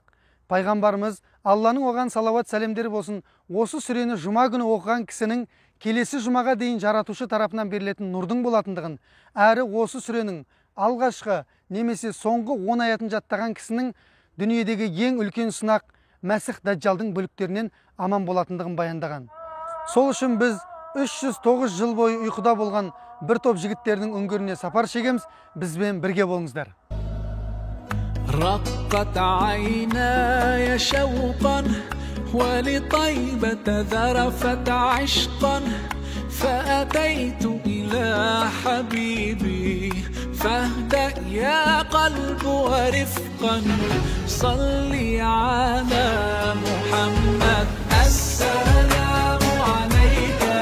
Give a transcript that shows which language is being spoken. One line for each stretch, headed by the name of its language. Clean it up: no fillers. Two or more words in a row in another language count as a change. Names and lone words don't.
Kazakh: Пайғамбарымыз, Алланың оған салауат сәлемдері болсын, осы сүрені жұма күні оқыған кісінің келесі жұмаға дейін жаратушы тарапынан берілетін нұрдың болатындығын, әрі осы сүренің алғашқы немесе соңғы 10 аятын жаттаған кісінің дүниедегі ең үлкен сынақ Мәсіх Даджалдың бүліктерінен аман болатындығын баяндаған. Сол үшін біз 309 жыл бойы ұйқыда болған бір топ жігіттердің үңгіріне сапар шегеміз. Бізбен бірге болыңыздар.
Arabic: رقت عيناي شوقا ولطيبة ذرفت عشقا فأتيت إلى حبيبي فاهدأ يا قلب ورفقا صلي على محمد السلام عليك